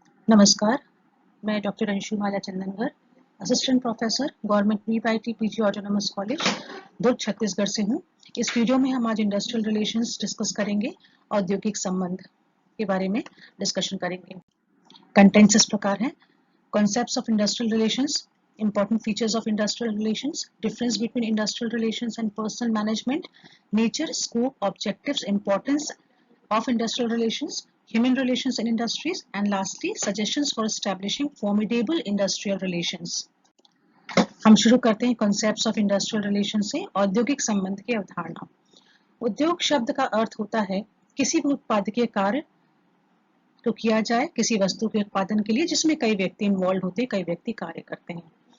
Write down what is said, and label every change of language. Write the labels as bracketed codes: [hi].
[hi] नमस्कार, मैं doctor Anshumala Chandan Nagar, assistant professor, government VIT PG autonomous college, दुर्ग, छत्तीसगढ़ से हूँ। इस वीडियो में हम आज इंडस्ट्रियल रिलेशंस डिस्कस करेंगे, औद्योगिक संबंध के बारे में डिस्कशन करेंगे। कंटेंट्स इस प्रकार हैं: [en] concepts of industrial relations, important features of industrial relations, difference between industrial relations and personal management, nature, scope, objectives, importance of industrial relations, human relations in industries, and lastly, suggestions for establishing formidable industrial relations. [hi] हम शुरू करते हैं [en] concepts of industrial relations [hi] से। औद्योगिक संबंध की अवधारणा। उद्योग शब्द का अर्थ होता है किसी भी उत्पादकीय कार्य तो किया जाए किसी वस्तु के उत्पादन के लिए जिसमें कई व्यक्ति इन्वॉल्व होते हैं, कई व्यक्ति कार्य करते हैं।